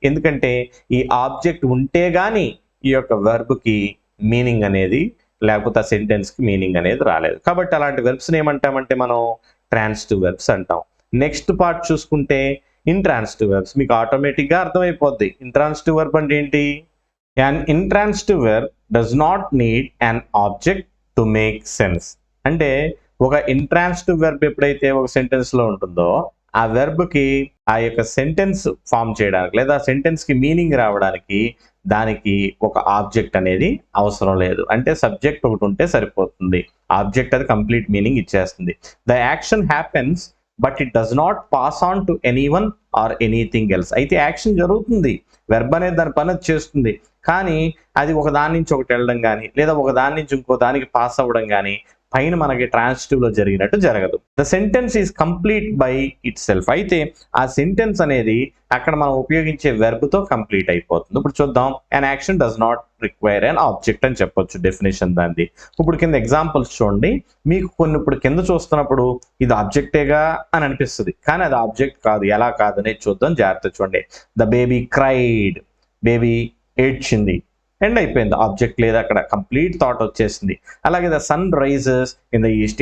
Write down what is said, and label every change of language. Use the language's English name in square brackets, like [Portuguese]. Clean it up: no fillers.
[Telugu] ఎందుకంటే ఈ ఆబ్జెక్ట్ ఉంటే గాని ఈ యొక్క వెర్బ్కి మీనింగ్ అనేది, లేకపోతే ఆ సెంటెన్స్కి మీనింగ్ అనేది రాలేదు. కాబట్టి అలాంటి వెర్బ్స్ని ఏమంటామంటే మనం ట్రాన్సిటివ్ వెర్బ్స్ అంటాం. నెక్స్ట్ పార్ట్ చూసుకుంటే ఇంట్రాన్సిటివ్ వెర్బ్స్. మీకు ఆటోమేటిక్గా అర్థమైపోద్ది. ఇంట్రాన్సిటివ్ వెర్బ్ అంటే ఏంటి? [English] An intransitive verb does not need an object to make sense. [Telugu] అంటే ఒక ఇంట్రాన్సిటివ్ వెర్బ్ ఎప్పుడైతే ఒక సెంటెన్స్ లో ఉంటుందో ఆ వెర్బ్ కి ఆ యొక్క సెంటెన్స్ ఫామ్ చేయడానికి లేదా సెంటెన్స్ కి మీనింగ్ రావడానికి దానికి ఒక ఆబ్జెక్ట్ అనేది అవసరం లేదు. అంటే సబ్జెక్ట్ ఒకటి ఉంటే సరిపోతుంది. ఆబ్జెక్ట్ అది కంప్లీట్ మీనింగ్ ఇచ్చేస్తుంది. [English] The action happens but it does not pass on to anyone or anything else. [Telugu] అయితే యాక్షన్ జరుగుతుంది, వెర్బ్ అనేది దాని పని చేస్తుంది, కానీ అది ఒక దాని నుంచి ఒకటి వెళ్ళడం కానీ లేదా ఒక దాని నుంచి ఇంకో దానికి పాస్ అవ్వడం కానీ పైన మనకి ట్రాన్సిటివ్ లో జరిగినట్టు జరగదు. [English] The sentence is complete by itself. [Telugu] అయితే ఆ సెంటెన్స్ అనేది అక్కడ మనం ఉపయోగించే వెర్బ్ తో కంప్లీట్ అయిపోతుంది. ఇప్పుడు చూద్దాం. [English] an action does not require an object [Telugu] అని చెప్పొచ్చు డెఫినేషన్ దాన్ని. ఇప్పుడు కింద ఎగ్జాంపుల్స్ చూడండి. మీకు కొన్ని ఇప్పుడు కింద చూస్తున్నప్పుడు ఇది ఆబ్జెక్టేగా అని అనిపిస్తుంది, కానీ అది ఆబ్జెక్ట్ కాదు. ఎలా కాదు అనేది చూద్దాం, జాగ్రత్త చూడండి. [English] the baby cried, [Telugu] బేబీ ఏడ్చింది, ఎండ్ అయిపోయింది. ఆబ్జెక్ట్ లేదు అక్కడ, కంప్లీట్ థాట్ వచ్చేసింది. అలాగే [English] The sun rises in the east.